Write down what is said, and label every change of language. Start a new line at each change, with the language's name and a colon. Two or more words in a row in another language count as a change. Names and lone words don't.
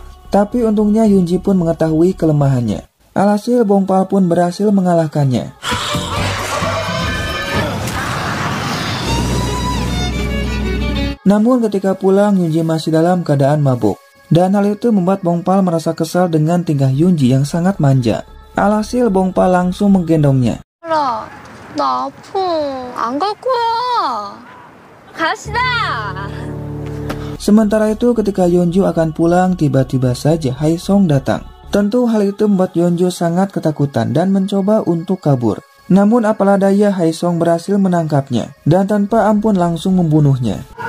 Indonesian: Tapi untungnya Yunji pun mengetahui kelemahannya. Alhasil Bongpal pun berhasil mengalahkannya. Namun ketika pulang Yunji masih dalam keadaan mabuk. Dan hal itu membuat Bongpal merasa kesal dengan tingkah Yunji yang sangat manja. Alhasil Bongpal langsung menggendongnya.
Korean: 나 아파. 안 갈 거야. 가시다.
Indonesian: Sementara itu ketika Yeonju akan pulang, tiba-tiba saja Haesong datang. Tentu hal itu membuat Yeonju sangat ketakutan dan mencoba untuk kabur. Namun apalah daya Haesong berhasil menangkapnya dan tanpa ampun langsung membunuhnya.